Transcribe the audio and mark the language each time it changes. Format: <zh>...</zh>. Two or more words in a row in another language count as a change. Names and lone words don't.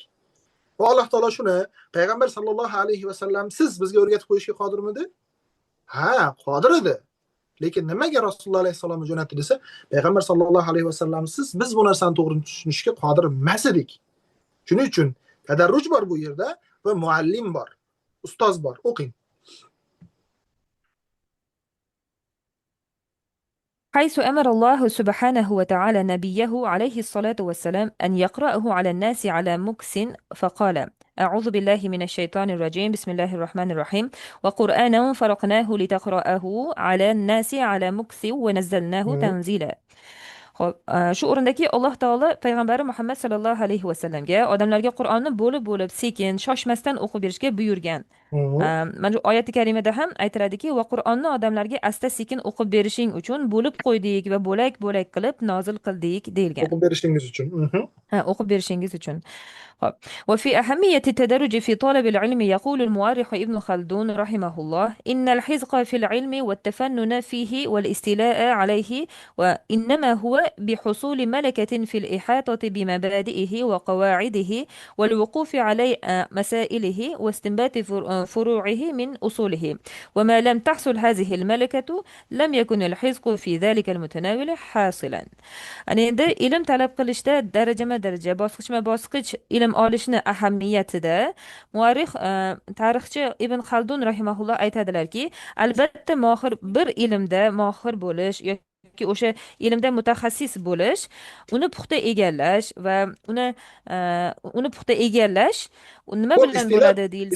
<uz>Va Alloh taolo shuni payg'ambar</uz> <ar>صلى الله عليه وسلم</ar> <uz>siz bizga o'rgatib qo'yishga qodirmidi? Ha, qodir edi. Lekin nimaga Rasululloh alayhissalomni jo'natdi desa, payg'ambar</uz> <ar>صلى الله عليه وسلم</ar> <uz>siz biz bu narsani to'g'ri tushunishga qodir emas edik. Shuning uchun tadarruj bor bu yerda va muallim bor, ustoz bor, o'qing.</uz> <ar>حيث أمر الله سبحانه وتعالى نبيه عليه الصلاة والسلام أن يقرأه على الناس على مكس، فقال: أعوذ بالله من الشيطان الرجيم، بسم الله الرحمن الرحيم، وقرآنا فرقناه لتقرأه على الناس على مكس ونزلناه تنزيلا.</ar> <uz>Xo'p, shu o'rindaki Alloh taolo payg'ambari Muhammad</uz> <ar>صلى الله عليه وسلم</ar> <uz>odamlarga Qur'onni bo'lib sekin, shoshmasdan o'qib berishga buyurgan. Mana shu oyati karimada ham aytiladiki, va Qur'onni odamlarga asta sekin o'qib berishing uchun bo'lib qo'ydik va bo'lak qilib nozil qildik deyilgan. O'qib berishingiz uchun. o'qib berishingiz uchun.</uz> <ar>طيب. وفي أهمية التدرج في طلب العلم يقول المؤرخ ابن خلدون رحمه الله: إن الحذق في العلم والتفنن فيه والاستيلاء عليه وإنما هو بحصول ملكة في الإحاطة بمبادئه وقواعده والوقوف على مسائله واستنبات فروعه من أصوله، وما لم تحصل هذه الملكة لم يكن الحذق في ذلك المتناول حاصلا.</ar> <uz>Ana endi ilm talab qilishda darajama-daraja, bosqichma-bosqich ilm olishni ahamiyatida muarrix, tarixchi Ibn Xaldun rahimahulloh aytadilarki, albatta bir ilmda mohir bo'lish yoki o'sha ilmda mutaxassis bo'lish, uni puxta egallash va uni puxta egallash nima bilan bo'ladi deyilsa,</uz>